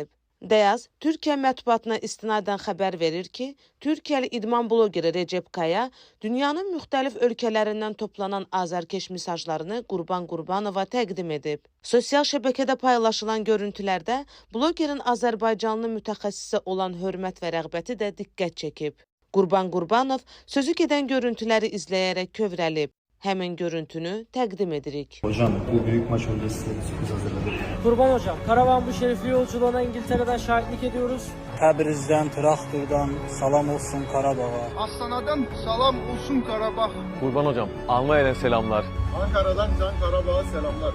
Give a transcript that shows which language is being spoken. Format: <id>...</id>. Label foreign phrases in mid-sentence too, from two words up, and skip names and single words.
<az>Deyaz, Türkiyə mətbuatına istinadən xəbər verir ki, Türkiyəli idman blogeri Recep Kaya dünyanın müxtəlif ölkələrindən toplanan azərkeş mesajlarını Qurban Qurbanova təqdim edib. Sosial şəbəkədə paylaşılan görüntülərdə blogerin Azərbaycanlı mütəxəssisə olan hörmət və rəğbəti də diqqət çəkib. Qurban Qurbanov sözü gedən görüntüləri izləyərək kövrəlib. Hemen görüntünü təqdim edirik.</az> <tr>Hocam bu büyük maç öncesi size bir sürpriz hazırladık. Kurban hocam, karavan bu şerefli yolculuğuna İngiltere'den şahitlik ediyoruz.</tr> <az>Təbrizdən, Traktordan salam olsun Qarabağa. Astana'dan salam olsun Karabağ.</az> <tr>Kurban hocam, Almanya'dan selamlar. Ankara'dan Can Karabağ'a selamlar.</tr>